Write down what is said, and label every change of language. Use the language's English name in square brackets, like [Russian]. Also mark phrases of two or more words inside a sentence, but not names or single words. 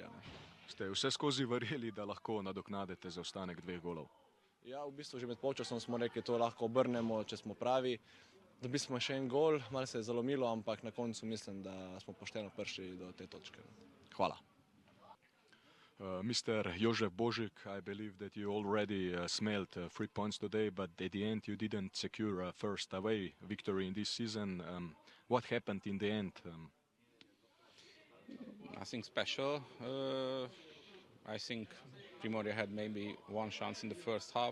[Slovenian] Ste vse skozi verjeli, da lahko nadoknadite zaostanek 2 golov? Ja, v bistvu že med polčasom smo rekli, to lahko obrnemo, če smo pravi. Dobili smo še en gol, malo se je zalomilo, ampak na koncu mislim, da smo pošteno prišli do te točke. Hvala. Mr. [English] Jožef Božik, I believe that you already smelled 3 points today, but at the end you didn't secure a first away victory in this season. What happened in the end? Nothing special. I think Primorje had maybe one chance in the first half.